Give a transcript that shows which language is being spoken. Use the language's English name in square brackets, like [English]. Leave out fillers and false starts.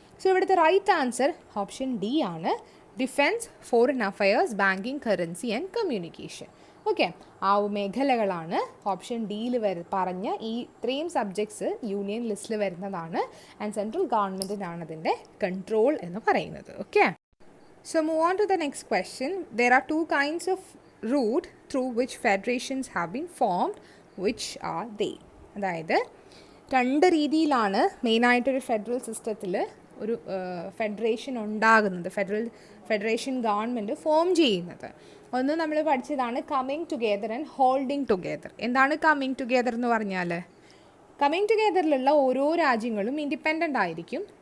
[Malayalam] So ഇവിടുത്തെ right answer option D ആണ്. Defence, foreign affairs, banking, currency and communication. Okay, ആ മേഖലകളാണ് option ഡിയിൽ പറഞ്ഞ ഈ ഇത്രയും സബ്ജക്ട്സ് യൂണിയൻ ലിസ്റ്റിൽ വരുന്നതാണ്. ആൻഡ് സെൻട്രൽ ഗവൺമെൻറ്റിനാണ് അതിൻ്റെ കൺട്രോൾ എന്ന് പറയുന്നത്. [English] Okay, so move on to the next question. There are 2 kinds of route through which federations have been formed. Which are they? [Malayalam] അതായത് 2 രീതിയിലാണ് മെയിനായിട്ടൊരു ഫെഡറൽ സിസ്റ്റത്തിൽ ഒരു ഫെഡറേഷൻ ഉണ്ടാകുന്നത്, ഫെഡറേഷൻ ഗവൺമെൻറ് ഫോം ചെയ്യുന്നത്. ഒന്ന് നമ്മൾ പഠിച്ചതാണ് coming together and holding together. എന്താണ് കമ്മിങ് ടുഗെദർ എന്ന് പറഞ്ഞാൽ? കമ്മിങ് ടുഗെദറിലുള്ള ഓരോ രാജ്യങ്ങളും ഇൻഡിപെൻഡൻ്റ് ആയിരിക്കും.